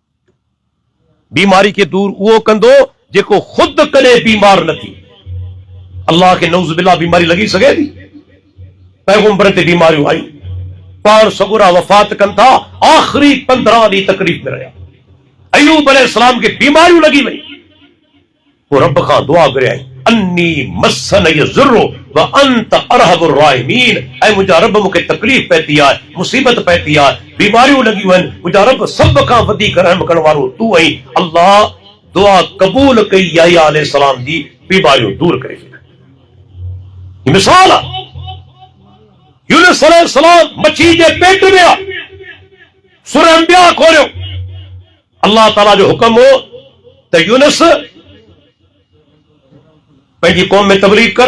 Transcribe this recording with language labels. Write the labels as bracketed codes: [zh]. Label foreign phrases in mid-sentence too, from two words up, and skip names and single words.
[sd] बीमारी खे दूर उहो कंदो जेको खुद कॾहिं बीमार न थी। अल्लाह खे [ar] نعوذ بالله [sd] बीमारी लॻी सघे थी? पैगंबर ते बीमारियूं आयूं, पाण सगुरा वफ़ात कनि था, आख़िरी 15 ॾींहं तकलीफ़ में रहिया। अयूब अलैहिस्सलाम खे बीमारियूं लॻी वई, पोइ रब खां दुआ घुरियाई, [ar] أني مسني الضر وأنت أرحم الراحمين, [sd] ऐं मुंहिंजा रब मूंखे तकलीफ़ पए थी आहे, मुसीबत पए थी आहे, बीमारियूं लॻियूं आहिनि, मुंहिंजा रब सभ खां वधीक रहम करण वारो तूं आहीं। अल्लाह दुआ क़बूल कई याह्या अलैहिस्सलाम जी, बीमारियूं दूर करे छॾियूं। मिसाल आहे। यूनुस अलैहिस्सलाम मच्छी जे पेट में आहे, सूरह अंबिया खोलियो, अल्लाह ताला जो हुक्म हो त यूनुस पंहिंजी कौम में तबलीग कर।